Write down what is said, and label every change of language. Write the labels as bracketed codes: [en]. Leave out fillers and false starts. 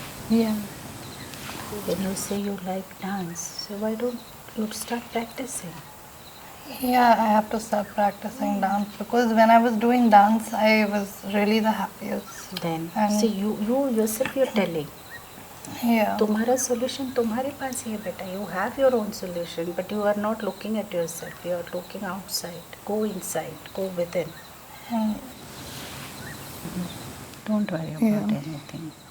[en] Yeah. When you say you like dance, so why don't you start practicing? Yeah, I have to start practicing dance because when I was doing dance, I was really the happiest. Then, And see, you yourself you're telling. yeah. [hi] तुम्हारा solution तुम्हारे पास ही है बेटा. [en] You have your own solution, but you are not looking at yourself. You are looking outside. Go inside. Go within. And Don't worry about anything.